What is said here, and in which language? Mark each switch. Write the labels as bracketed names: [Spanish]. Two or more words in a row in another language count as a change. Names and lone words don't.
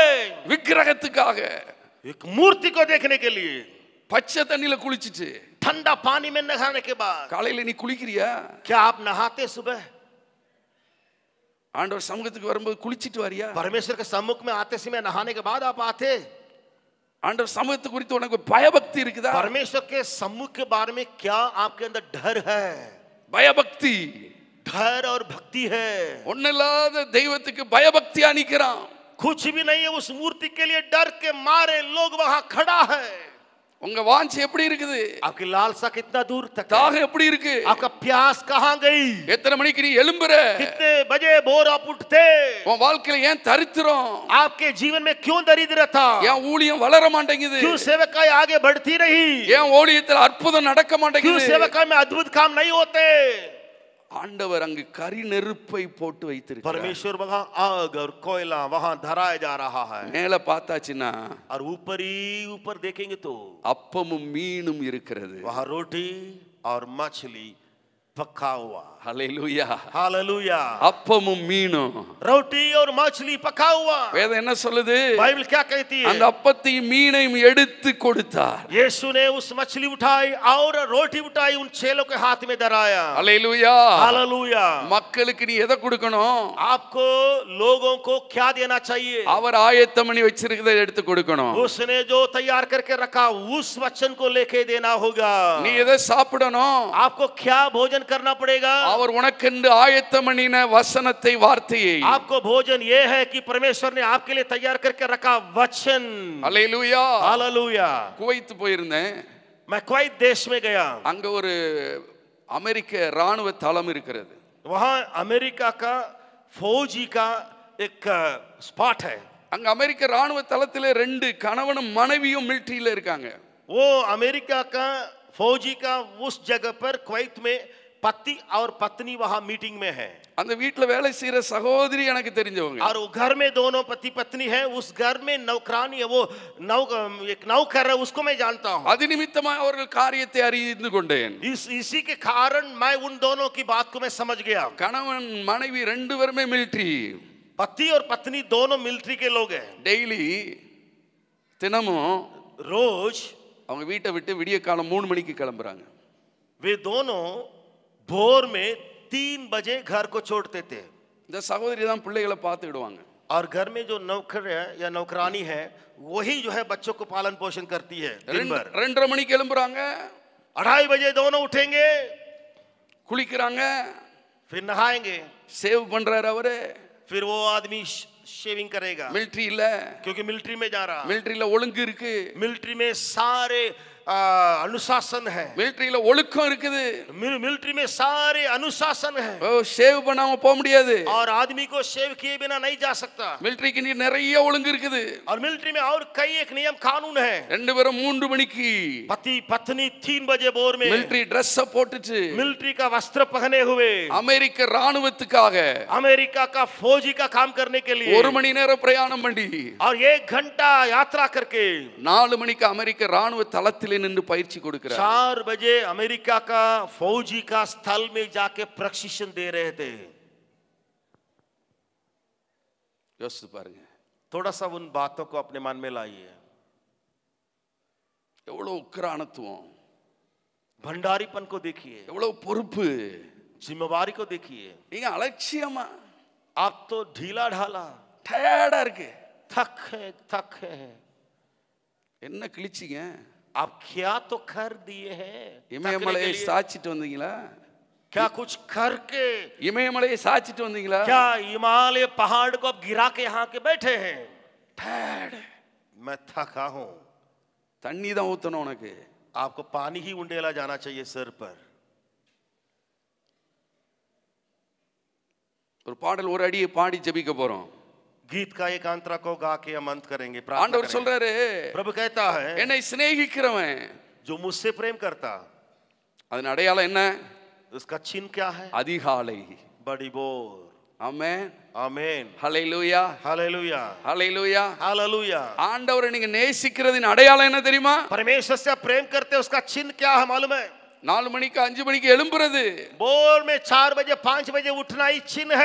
[Tamil] விக்கிரகத்துக்காக, [Hindi] एक मूर्ति को देखने के लिए। [Tamil] பச்சை தண்ணில குளிச்சிட்டு [Hindi] ठंडा पानी में नहाने के बाद [Tamil] காலையில நீ குளிக்கிறியா? [Hindi] क्या आप नहाते सुबह? [Tamil] ஆண்டவர் சமூகத்துக்கு வரும்போது குளிச்சிட்டு வரியா? [Hindi] परमेश्वर के सम्मुख में आते समय नहाने के बाद आप आते? [Tamil] ஆண்டவர் சமூகத்து குறித்து உனக்கு பயபக்தி இருக்குதா? [Hindi] परमेश्वर के सम्मुख के बारे में क्या आपके अंदर डर है? [Tamil] பயபக்தி, [Hindi] डर और भक्ति है। [Tamil] ஒண்ணில்லாத தெய்வத்துக்கு பயபக்தியா நிக்கிறான். [Hindi] कुछ भी नहीं है, उस मूर्ति के लिए डर के मारे लोग वहां खड़ा है। [Tamil] உங்க வாஞ்சை எப்படி இருக்குது? [Hindi] आपकी लालसा कितना दूर तक है? [Tamil] தாகம் எப்படி இருக்கு? [Hindi] आपका प्यास कहां गई? [Tamil] எத்தனை மணிக்கு நீ எழும்புற? [Hindi] कितने बजे भोर आप उठते? [Tamil] உன் வாழ்க்கையில ஏன் தரித்திரம்? [Hindi] आपके जीवन में क्यों दरिद्रता? [Tamil] ஏன் ஊழியம் வளர மாட்டேங்குது? [Hindi] क्यों सेवकाई आगे बढ़ती रही? [Tamil] ஏன் ஊழியத்தில் அற்புதம் நடக்க [Hindi] क्यों [Tamil] மாட்டேங்குது? [Hindi] सेवकाई में अद्भुत काम नहीं होते? [Tamil] ஆண்டவர் அங்கு கரி நெருப்பை போட்டு வைத்திருக்கிறார். [Hindi] परमेश्वर वहां आग और कोयला वहां धराया जा रहा है। [Tamil] மேல பார்த்தாச்சுன்னா [Hindi] और ऊपर ही ऊपर देखेंगे तो [Tamil] அப்பமும் மீனும் இருக்கிறது. [Hindi] वहां रोटी और मछली पका हुआ। [Tamil] ஹல்லேலூயா, [Hindi] हालेलुया। [Tamil] அப்பமும் மீனும். [Hindi] रोटी और मछली पका हुआ। [Tamil] வேதம் என்ன சொல்லுது? [Hindi] बाइबल क्या कहती है? [Tamil] அந்த அப்பத்தையும் மீனையும் எடுத்து கொடுத்தார். [Hindi] यीशु ने उस मछली उठाई और रोटी उठाई, उन चेलों के हाथ में धराया। [Tamil] ஹல்லேலூயா. [Hindi] हालेलुया। [Tamil] மக்களுக்கு நீ எதை கொடுக்கணும்? [Hindi] आपको लोगों को क्या देना चाहिए? [Tamil] அவர் ஆயத்தம் பண்ணி வச்சிருக்கிறதை எடுத்து கொடுக்கணும். [Hindi] उसने जो तैयार करके रखा उस वचन को लेके देना होगा। [Tamil] நீ எதை சாப்பிடணும்? [Hindi] आपको क्या भोजन करना पड़ेगा? [Tamil] அவர் உனக்கென்று ஆயத்தம் பண்ணின வசனத்தை, வார்த்தையை. [Hindi] आपको भोजन ये है कि परमेश्वर ने आपके लिए तैयार करके रखा वचन। [Tamil] ஹல்லேலூயா. [Hindi] हालेलुया। [Tamil] குவைத் போயிருந்தேன். [Hindi] मैं कुवैत देश में गया। [Tamil] அங்க ஒரு அமெரிக்க ராணுவ தளம் இருக்கிறது. [Hindi] वहां अमेरिका का फौजी का एक स्पॉट है। [Tamil] அங்க அமெரிக்க ராணுவ தளத்திலே 2 கணவனும் மனைவியும் மிலிட்டரியில இருக்காங்க. [Hindi] वो अमेरिका का फौजी का उस जगह पर कुवैत में पति और पत्नी वहां मीटिंग में है। [Tamil] அந்த வீட்ல வேலை செய்யற சகோதரி எனக்கு தெரிஞ்சவங்க. [Hindi] और घर में दोनों पति पत्नी है। उस घर में नौकरानी है, वो एक नौकर है, उसको मैं जानता हूं। [Tamil] அது நிமித்தமா அவர்கள் காரியத்தை அறிந்து கொண்டேன். [Hindi] इसी के कारण मैं उन दोनों की बात को मैं समझ गया। [Tamil] கணவன் மனைவி 2 பேருமே மிலிட்டரி. [Hindi] पति और पत्नी दोनों मिलिट्री के लोग हैं। [Tamil] டெய்லி தினமும் [Hindi] रोज [Tamil] அவங்க வீட்டை விட்டு விடிய காலம் 3 மணிக்கு கிளம்புறாங்க. [Hindi] वे दोनों भोर में 3 बजे घर को छोड़ते थे [Tamil] இந்த சகோதரி தான் பிள்ளைகளை பார்த்துக்கிடுவாங்க. [Hindi] और घर में जो नौकर है या नौकरानी है वही जो है बच्चों को पालन पोषण करती है दिन भर [Tamil] 2:30 மணிக்கு எழும்புறாங்க, [Hindi] 2:30 बजे दोनों उठेंगे, [Tamil] குளிக்கிறாங்க, [Hindi] फिर नहाएंगे, [Tamil] சேவ் பண்றாரு அவரு. [Hindi] फिर वो आदमी शेविंग करेगा [Tamil] மிலிட்டரி இல்ல, [Hindi] क्योंकि मिलिट्री में जा रहा, [Tamil] மிலிட்டரியில ஒழுங்கு இருக்கு, [Hindi] मिलिट्री में सारे अनुशासन है, [Tamil] மிலிட்டரியில ஒழுக்கம் இருக்குது. [Hindi] मिलिट्री में सारे अनुशासन है [Tamil] ஓ சேவ் பண்ணாம போக முடியாது. [Hindi] और आदमी को शेव किए बिना नहीं जा सकता [Tamil] மிலிட்டரிக்கு நீ நிறைய ஒழுங்கு இருக்குது. [Hindi] और मिलिट्री में और कई एक नियम कानून है. [Tamil] ரெண்டு பேரும் 3 மணிக்கு [Hindi] पति पत्नी 3 बजे भोर में [English] military dress [Tamil] போட்டுட்டு [Hindi] मिलिट्री का वस्त्र पहने हुए [Tamil] அமெரிக்க ராணுவத்துக்காக [Hindi] अमेरिका का फौजी का काम करने के लिए [Tamil] 1 மணி நேரம் பிரயாணம் பண்ணி [Hindi] और 1 घंटा यात्रा करके [Tamil] 4 மணிக்கு அமெரிக்க ராணுவ தளத்திலே நின்று பயிற்சி கொடுக்கிறார். [Hindi] 4 बजे अमेरिका का फौजी का स्थल में जाके प्रशिक्षण दे रहे थे. [Tamil] யோசிச்சு பாருங்க, [Hindi] थोड़ा सा उन बातों को अपने मन में लाइए. [Tamil] எவ்வளவு உக்கிரானத்துவம், [Hindi] भंडारीपन को देखिए, [Tamil] எவ்வளவு பொறுப்பு. [Hindi] जिम्मेवारी को देखिए. [Tamil] நீங்க அலட்சியமா, [Hindi] आप तो ढीला ढाला, [Tamil] டயர்டா இருக்கு. [Hindi] थक है. [Tamil] என்ன கிழிச்சிங்க? [Hindi] आप क्या तो कर दिए हैं, [Tamil] இமயமலையை சாச்சிட்டு வந்தீங்களா? [Hindi] क्या कुछ करके [Tamil] இமயமலையை சாச்சிட்டு வந்தீங்களா? [Hindi] क्या हिमालय पहाड़ को अब गिरा के यहाँ के बैठे हैं? [Tamil] டயர்ட். [Hindi] मैं थका हूं. [Tamil] தண்ணி தான் ஊத்தணும் உனக்கு. [Hindi] आपको पानी ही उंडेला जाना चाहिए सर पर. [Tamil] ஒரு பாடல் ஒரு அடியை பாடி ஜெபிக்க போறோம். [Hindi] गीत का एक अंतरा को गा के हम अंत करेंगे. [Tamil] ஆண்டவர் சொல்றாரு, [Hindi] प्रभु कहता है [Tamil] என்னை சிநேகிக்கிறவன், [Hindi] जो मुझसे प्रेम करता, [Tamil] அதன் அடையாளம் என்ன? [Hindi] उसका चिन्ह क्या है? [Tamil] அதிகாலை. [Hindi] बड़ी बोर. [Tamil] ஆமென், [Hindi] आमीन. [Tamil] ஹல்லேலூயா, [Hindi] हालेलुया, [Tamil] ஹல்லேலூயா. [Hindi] हालेलुया. [Tamil] ஆண்டவரை நீங்க நேசிக்கிறதின் அடையாளம் என்ன தெரியுமா? [Hindi] परमेश्वर से प्रेम करते उसका चिन्ह क्या है मालूम है? [Tamil] 4 மணிக்கு 5 மணிக்கு எழும்புறது. [Hindi] बोर में 4 बजे 5 बजे उठना ही चिन्ह है.